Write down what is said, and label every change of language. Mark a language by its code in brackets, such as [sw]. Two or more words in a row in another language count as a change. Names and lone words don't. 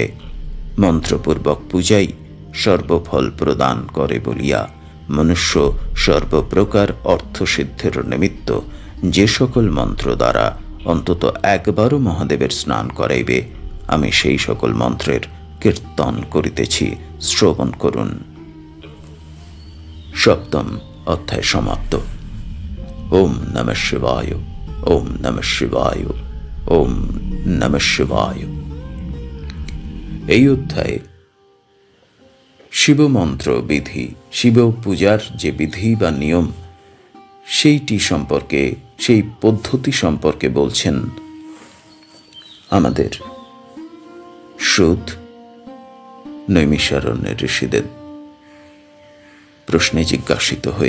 [bn] মন্ত্রপূর্বক পূজাই সর্বফল প্রদান করে বলিয়া মনুষ্য সর্বপ্রকার অর্থসিদ্ধির নিমিত্ত যে সকল মন্ত্র দ্বারা অন্তত একবারও মহাদেবের স্নান করাইবে, আমি সেই সকল মন্ত্রের কীর্তন করিতেছি, শ্রবণ করুন। সপ্তম অধ্যায় সমাপ্ত। [sa] ওম নমঃ শিবায়, ওম নমঃ শিবায়, ওম নমঃ শিবায়। [bn] এই অধ্যায়ে শিবমন্ত্র বিধি, শিব পূজার যে বিধি বা নিয়ম সেইটি সম্পর্কে, সেই পদ্ধতি সম্পর্কে বলছেন আমাদের সুধ নৈমিষারণ্যের ঋষিদের প্রশ্নে জিজ্ঞাসিত হয়ে।